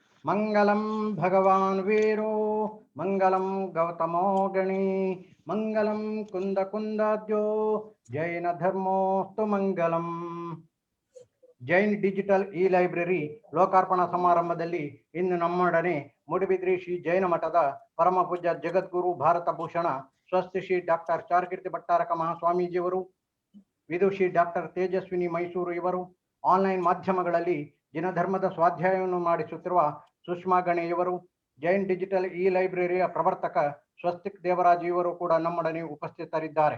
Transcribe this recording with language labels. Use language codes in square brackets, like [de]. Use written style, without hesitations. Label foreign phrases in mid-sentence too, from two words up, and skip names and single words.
[sa] मंगलम भगवान वीरो मंगलम गौतमो गणी मंगलम कुंद कुंदाद्यो जैन धर्मोस्तु मंगलम। [kn] ಜೈನ್ ಡಿಜಿಟಲ್ ಇ ಲೈಬ್ರರಿ ಲೋಕಾರ್ಪಣಾ ಸಮಾರಂಭದಲ್ಲಿ ಇಂದು ನಮ್ಮೊಡನೆ ಮೂಡುಬಿದ್ರೆ ಶ್ರೀ ಜೈನ ಮಠದ ಪರಮ ಪೂಜ್ಯ ಜಗದ್ಗುರು ಭಾರತ ಭೂಷಣ ಸ್ವಸ್ತಿ ಶ್ರೀ ಡಾಕ್ಟರ್ ಚಾರುಕೀರ್ತಿ ಭಟ್ಟಾರಕ ಮಹಾಸ್ವಾಮೀಜಿಯವರು, ವಿದುಷಿ ಡಾಕ್ಟರ್ ತೇಜಸ್ವಿನಿ ಮೈಸೂರು ಇವರು, ಆನ್ಲೈನ್ ಮಾಧ್ಯಮಗಳಲ್ಲಿ ಜಿನಧರ್ಮದ ಸ್ವಾಧ್ಯಾಯವನ್ನು ಮಾಡಿಸುತ್ತಿರುವ ಸುಷ್ಮಾ ಗಣೇಯವರು, ಜೈನ್ ಡಿಜಿಟಲ್ ಇ ಲೈಬ್ರರಿಯ ಪ್ರವರ್ತಕ ಸ್ವಸ್ತಿಕ್ ದೇವರಾಜ್ ಇವರು ಕೂಡ ನಮ್ಮೊಡನೆ ಉಪಸ್ಥಿತರಿದ್ದಾರೆ.